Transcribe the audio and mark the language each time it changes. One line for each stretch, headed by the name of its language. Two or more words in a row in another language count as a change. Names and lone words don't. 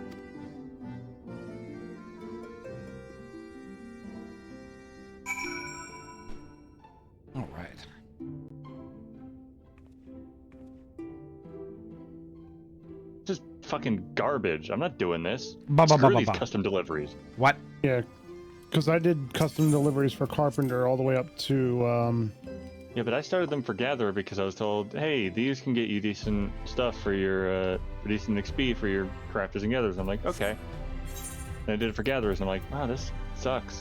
English: All right. Just fucking garbage. I'm not doing this. Ba, ba, ba, Screw ba, these ba. custom deliveries. What? Yeah, because I did custom deliveries for Carpenter all the way up to Yeah, but I started them for Gatherer because I was told, hey, these can get you decent stuff for your decent XP for your crafters and gatherers. I'm like, okay. And I did it for gatherers, and I'm like, wow, this sucks.